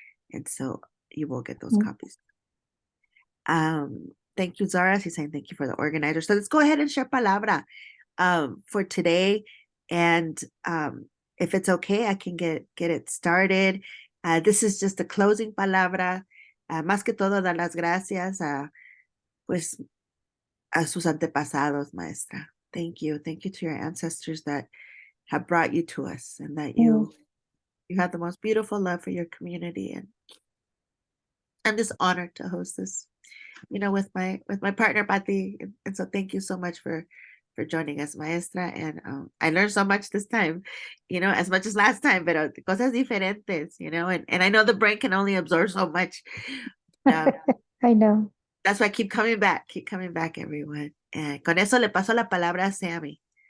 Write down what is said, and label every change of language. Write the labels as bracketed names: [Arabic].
[English] And so you will get those copies. Thank you, Zara. She's saying thank you for the organizer. So let's go ahead and share palabra for today. And if it's okay, I can get it started. This is just a closing palabra. [Spanish] Más que todo, dar las gracias a sus antepasados, Maestra. [English] Thank you. Thank you to your ancestors that have brought you to us, and that you have the most beautiful love for your community. And I'm just honored to host this, with my partner, Pati. And so thank you so much for joining us, Maestra. And I learned so much this time, as much as last time, pero cosas diferentes, and I know the brain can only absorb so much. I know. That's why I keep coming back, everyone. [Spanish] And con eso le paso la palabra a Sammy.